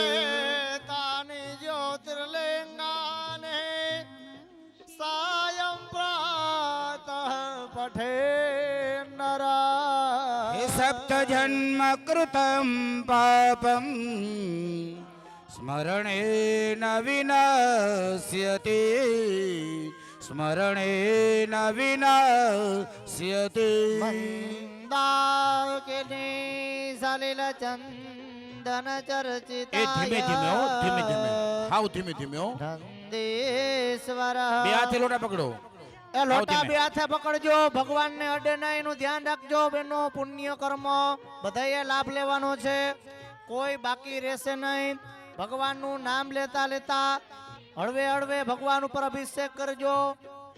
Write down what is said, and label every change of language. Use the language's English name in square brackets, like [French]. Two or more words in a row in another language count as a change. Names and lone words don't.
[Sanskrit] तानि ज्योतिर्लिङ्गानि सायं प्रातः पठे नरा हे सप्तजन्म कृतं पापं स्मरणेन विनाश्यति स्मरणेन विनाश्यति મંદાकिनी સલિલચંદન ચર્ચિતા [Gujarati] એ ધીમે ધીમે હો ધીમે ધીમે હાવ ધીમે ધીમે હો નંદીશ્વર બે હાથે લોટા પકડો એ લોટા ધીમે. બે હાથે પકડજો ભગવાનને અડે ના એનું ધ્યાન રાખજો બેનો પુણ્ય કર્મ બધાએ લાભ લેવાનો છે કોઈ બાકી રહેશે નહીં ભગવાનનું નામ લેતા લેતા હળવે હળવે ભગવાન ઉપર અભિષેક કરજો